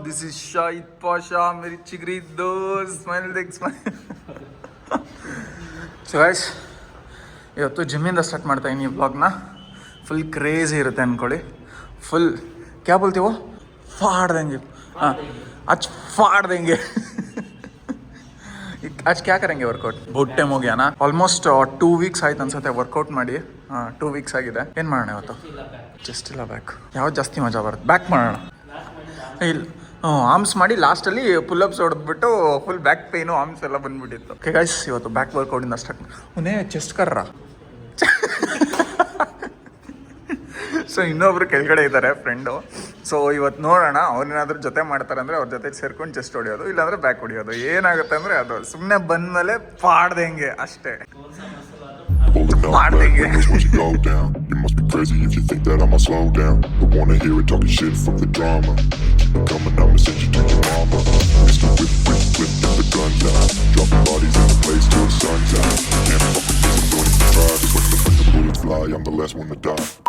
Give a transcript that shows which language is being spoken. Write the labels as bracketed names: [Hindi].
[English] this is [Hindi] Shahid Pasha, मेरी चिगरी दोस्त। Smile देख, ಸ್ಮೈಲ್. [Kannada] ಸೊ ಗೈಸ್, ಇವತ್ತು ಜಿಮ್ಮಿಂದ ಸ್ಟಾರ್ಟ್ ಮಾಡ್ತಾ ಇದ್ದೀನಿ ಈ ವ್ಲಾಗ್ನ. ಫುಲ್ ಕ್ರೇಜಿ ಇರುತ್ತೆ ಅಂದ್ಕೊಳ್ಳಿ. [Hindi] ಫುಲ್ ಕ್ಯಾ ಬೋಲ್ತೀವೋ, फाड़ देंगे. हाँ, आज फाड़ देंगे. आज क्या करेंगे वर्कआउट? बहुत टाइम हो गया ना, [Kannada] ಆಲ್ಮೋಸ್ಟ್ 2 ವೀಕ್ಸ್ ಆಯ್ತು ಅನ್ಸುತ್ತೆ ವರ್ಕೌಟ್ ಮಾಡಿ. 2 ವೀಕ್ಸ್ ಆಗಿದೆ. ಏನು ಮಾಡೋಣ ಇವತ್ತು? ಚೆಸ್ಟ್ ಇಲ್ಲ ಬ್ಯಾಕ್. ಯಾವ್ದು ಜಾಸ್ತಿ ಮಜಾ ಬರುತ್ತೆ? ಬ್ಯಾಕ್ ಮಾಡೋಣ. ಇಲ್ಲ, ಆರ್ಮ್ಸ್ ಮಾಡಿ ಲಾಸ್ಟಲ್ಲಿ ಪುಲ್ಅಪ್ಸ್ ಹೊಡೆದ್ಬಿಟ್ಟು ಫುಲ್ ಬ್ಯಾಕ್ ಪೇನು ಆರ್ಮ್ಸ್ ಎಲ್ಲ ಬಂದ್ಬಿಟ್ಟಿತ್ತು. ಓಕೆ ಗೈಸ್, ಇವತ್ತು ಬ್ಯಾಕ್ ವರ್ಕೌಟಿಂದ ಸ್ಟಾರ್ಟ್. [Hindi] ಉನ್ನೇ ಚೆಸ್ಟ್ ಕರ್ರ. [Kannada] ಸೊ ಇನ್ನೊಬ್ರು ಕೆಳಗಡೆ ಇದ್ದಾರೆ ಫ್ರೆಂಡು. ಸೊ ಇವತ್ತು ನೋಡೋಣ, ಅವ್ರೇನಾದ್ರೂ ಜೊತೆ ಮಾಡ್ತಾರೆ ಅಂದರೆ ಅವ್ರ ಜೊತೆ ಸೇರ್ಕೊಂಡು ಚೆಸ್ಟ್ ಹೊಡಿಯೋದು, ಇಲ್ಲಾಂದರೆ ಬ್ಯಾಕ್ ಹೊಡಿಯೋದು. ಏನಾಗುತ್ತೆ ಅಂದರೆ ಅದು ಸುಮ್ಮನೆ ಬಂದಮೇಲೆ ಪಾಡ್ದಂಗೆ ಅಷ್ಟೇ. ಪಾಡ್ದಂಗೆ. [English] You must be crazy if you think that I'ma slow down. Don't wanna hear it talking shit, fuck the drama. Keep it coming, I'ma send you to your mama. Mr. Whip, whip, whip, get the guns out. Dropping bodies in the place till the sun's out. Can't fuck with this, I'm going to try. Just when the bullets fly, I'm the last one to die.